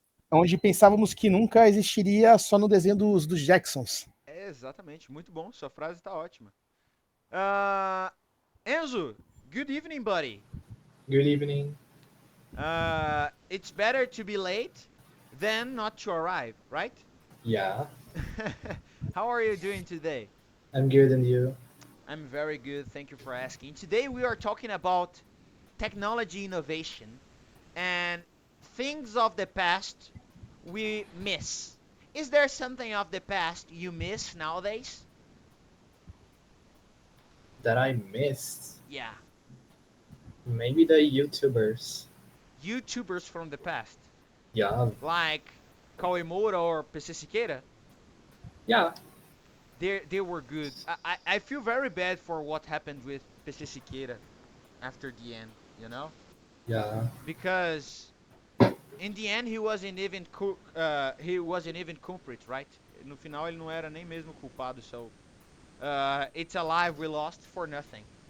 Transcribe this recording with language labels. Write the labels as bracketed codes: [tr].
[pt] Onde pensávamos que nunca existiria só no desenho dos Jacksons. É, exatamente. Muito bom. Sua frase tá ótima. [en] Enzo, good evening, buddy. Good evening. It's better to be late than not to arrive, right? Yeah, How are you doing today? I'm good, and you? I'm very good. Thank you for asking. Today we are talking about technology innovation and things of the past we miss. Is there something of the past you miss nowadays? That I missed? Yeah. Maybe the YouTubers. YouTubers from the past, Yeah, like Kawemura or PC Siqueira, yeah, they were good. I feel very bad for what happened with PC Siqueira after the end, you know? yeah, Because in the end he wasn't even culprit, right? [pt] No final ele não era nem mesmo culpado, [en] so it's a life we lost for nothing.